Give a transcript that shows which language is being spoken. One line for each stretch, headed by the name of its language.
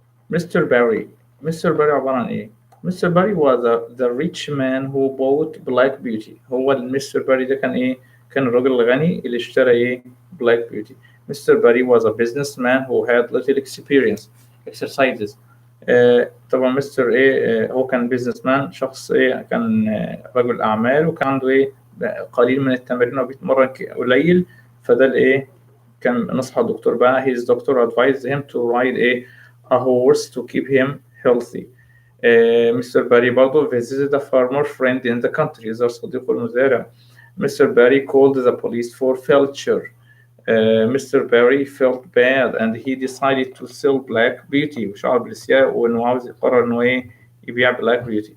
English: Mr Barry
Arabic: عبارة عن إيه؟
English: Mr Barry was the rich man who bought black beauty.
Arabic: هو المستر باري ده كان إيه؟ كان الراجل الغني اللي اشترى إيه؟ black beauty.
English: Mr Barry was a businessman who had little experience exercises.
Arabic: طبعا مستر إيه هو كان بيزنس مان، شخص إيه كان رجل أعمال، وكان عنده إيه قليل من التمرين وبيتمرن قليل. فده الإيه كان نصح الدكتور بقى.
English: his doctor advised him to ride a horse to keep him healthy. Mr Barry
Arabic: برضه
English: visited a farmer friend in the country.
Arabic: زار صديقه المزارع.
English: Mr Barry called the police for Felcher. Mr Barry felt bad and he decided to sell black beauty.
Arabic: وشعر بالإسياء وإنه عاوز يقرر إنه إيه يبيع black beauty.